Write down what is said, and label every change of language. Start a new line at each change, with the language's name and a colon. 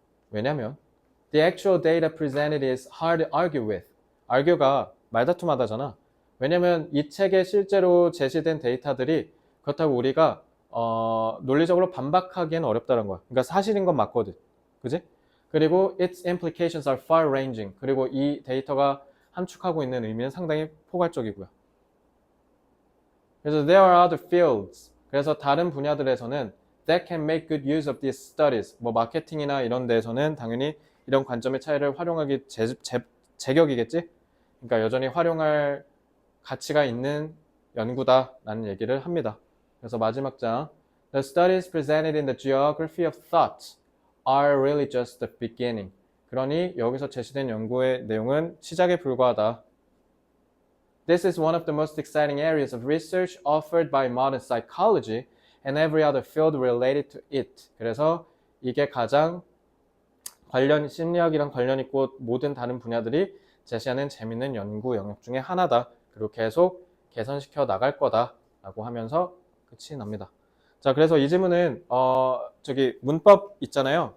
Korean: 왜냐면
English: the actual data presented is hard to argue with.
Korean: argue가 말다툼하다잖아. 왜냐면 이 책에 실제로 제시된 데이터들이 그렇다고 우리가 논리적으로 반박하기에는 어렵다는 거야. 그러니까 사실인 건 맞거든. 그지? 그리고
English: its implications are far-ranging.
Korean: 그리고 이 데이터가 함축하고 있는 의미는 상당히 포괄적이고요. 그래서
English: there are other fields.
Korean: 그래서 다른 분야들에서는
English: that can make good use of these studies.
Korean: 뭐 마케팅이나 이런 데에서는 당연히 이런 관점의 차이를 활용하기 제격이겠지? 그러니까 여전히 활용할 가치가 있는 연구다라는 얘기를 합니다. 그래서 마지막 장
English: The studies presented in the geography of thought are really just the beginning.
Korean: 그러니 여기서 제시된 연구의 내용은 시작에 불과하다.
English: This is one of the most exciting areas of research offered by modern psychology and every other field related to it.
Korean: 그래서 이게 가장 심리학이랑 관련 있고 모든 다른 분야들이 제시하는 재밌는 연구 영역 중에 하나다. 그리고 계속 개선시켜 나갈 거다라고 하면서 끝이 납니다. 자, 그래서 이 지문은 저기 문법 있잖아요.